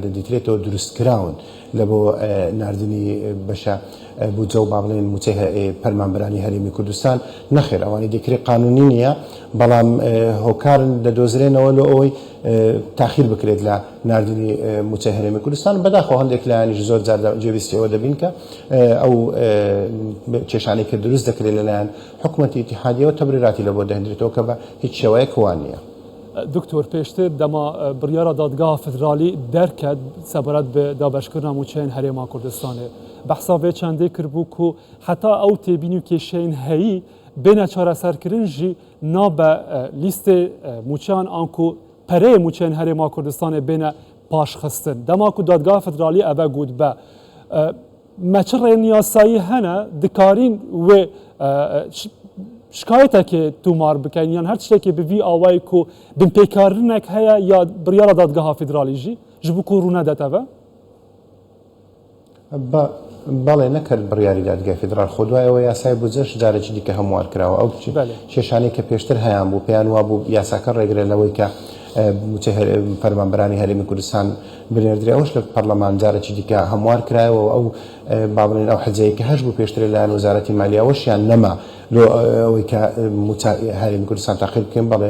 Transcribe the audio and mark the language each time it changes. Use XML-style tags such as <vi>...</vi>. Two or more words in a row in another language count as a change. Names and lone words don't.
<ckb>دەدیترێتەوە دروستکراون لە بۆ ناردنی بەشە بودجە و با بڵێن موچەی فەرمانبەرانی هەرێمی کوردستان نەخێر ئەوانی دەکرێت قانونی نییە بەڵام هۆکارن دەدۆزرێنەوە لە ئەوەی تاخیر بکرێت لە ناردنی موچەی هەرێمی کوردستان بەداخەوە هەندێک لایەنیش زۆر جار جێویستیەوە دەبین کە ئەو کێشانەی کە دروست دەکرێت لەلایەن حکوومەتی اتحادیەوە تەبریراتی لە بۆ دەهێنرێتەوە کە بە هیچ شێوەیەک وان نییە.</ckb> <ku>دکتۆر پێشتر دەما بڕیارە دادگا فدرالی دەرکات سەبارەت بە دابەشکردنا موچەیان هەرێما کوردستانê بەحسا vê çandê kirbû ku heta ew têbînî û kêşeyên heyî bêne çareserkirin jî nabe lîstê موچەyan an ku pereyê موچەyên herêma Kurdistanê bêne paşxistin. Dema ku dadgeha federalî ev got be me çi rêyên yasayî hene dikarîn wê şikayetekê tûmar bikin yan her tiştekê bi vî awayî ku binpêkarinek heye ya biryara dadgeha federalî jî ji bo ku rûne det ev</ku> <ckb>بەڵێ نەکرد بڕیاری دادگای فدرال خۆ دوایەوە یاسای بودجەش جارێکی دیکە هەموار کراوە ئەو کێشانەی کە پێشتر هەیان بوو پێیان وا بوو یاساکە ڕێگرێت لەوەی کە فەرمانبەرانی هەرێمی کوردستان بنێردرێ ئەوش لە پەرلەمان جارێکی دیکە هەموار کرایەوە ئەو با بڵێن ئەو حەجەیە کە هەش بوو پێشتر لەلایەن وەزارەتی مالیەوەشیان نەما ئەوەی کە هەرێمی کوردستان تاقیر بکەین بەڵێ</ckb>